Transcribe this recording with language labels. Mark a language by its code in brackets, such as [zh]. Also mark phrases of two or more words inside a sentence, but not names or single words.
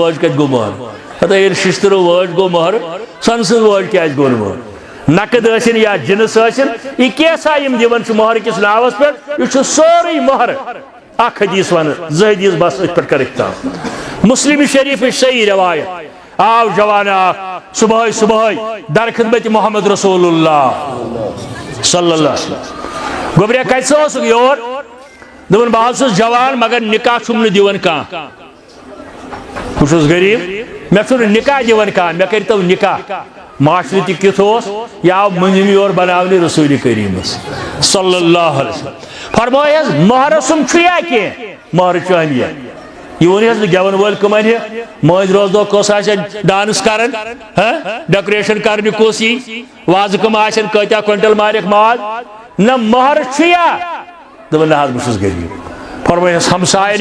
[ks] وٲج کتہِ گوٚو مہر ہتا ییٚلہِ ششتر وٲج گوٚو مہر سۄنہٕ سٕنٛز وٲج کیازِ گوٚو نہٕ مہر نقد ٲسِن یا جنس ٲسِن یہ کیسا یم دِوان چھُ مہر کِس ناوس پٮ۪ٹھ یہ چھُ سورُے مہر اکھ حدیث ون زٕ حدیث بس أتھۍ پٮ۪ٹھ کر اختتام مسلم شریف صحیح روایت آو جوان اکھ صبح صبح در خدمت [ar] محمد رسول اللہ صلی اللہ علیہ وسلم [ks] گوبریا کتہِ اوسُکھ یور دپان بہٕ حظ چھُس جوان مگر نکاح چھُم نہٕ دِوان کانٛہہ بہٕ چھُس غریب مےٚ چھُنہٕ نکاح دِوان کانٛہہ مےٚ کٔرۍتو نکاح معاشرٕ تہِ کیُتھ اوس یہِ آو مٔنٛزِم یور بناونہِ رسول کریٖمس [ar] صلی اللہ علیہ وسلم [ks] فرمایس مہر سُم چھُ یا کینٛہہ مہر چھُ اہمیت یہ ون حظ گیون وول کم انہِ مٲنٛزِ روز دۄہ کُس آسہِ ڈانس کران ڈیکوریشن کرنہِ کُس یی وازٕ کم آسن کۭتیاہ کوینٹل مارکھ ماز نہ مہر چھُ یا دپان نہ حظ بہٕ چھُس غریٖب فرمایس ہمساین